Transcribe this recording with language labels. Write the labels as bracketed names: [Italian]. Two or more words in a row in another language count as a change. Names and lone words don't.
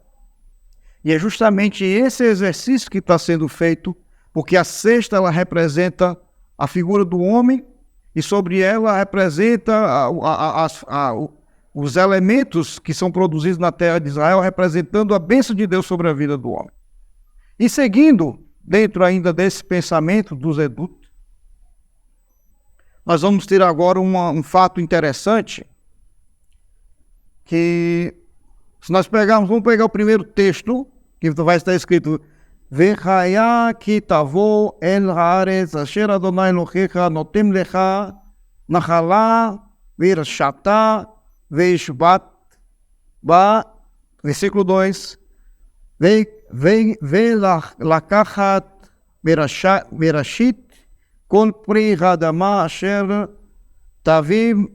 [Portuguese] E é justamente esse exercício que está sendo feito, porque a cesta, ela representa a figura do homem, e sobre ela representa os elementos que são produzidos na terra de Israel, representando a bênção de Deus sobre a vida do homem. E seguindo, dentro ainda desse pensamento do Zedut, nós vamos ter agora um fato interessante, que se nós pegarmos, vamos pegar o primeiro texto, que vai estar escrito [Hebrew] והיה כי תבוא אל הארץ אשר אדוני אלהיך נתן לך נחלה וירשתה וישבת בה, versículo 2, ולקחת מראשית כל פרי האדמה אשר תביא